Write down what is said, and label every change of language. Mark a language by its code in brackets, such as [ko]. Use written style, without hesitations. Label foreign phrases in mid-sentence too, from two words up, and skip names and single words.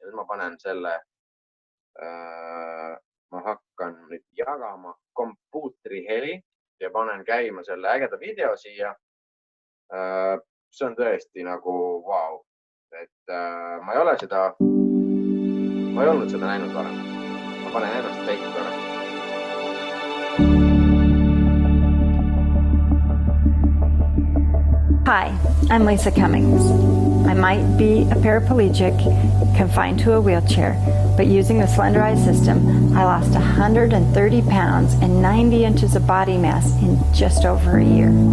[et] Ja nüüd ma panen selle, ma hakkan nüüd jagama kompuutri heli ja panen käima selle ägeda video siia. See on tõesti nagu vau. Et ma ei olnud seda näinud varem. Ma panen ennast teinud korra. [en] Hi, I'm Lisa Cummings. I might be a paraplegic, confined to a wheelchair, but using the Slenderized system, I lost 130 pounds and 90 inches of body mass in just over a year.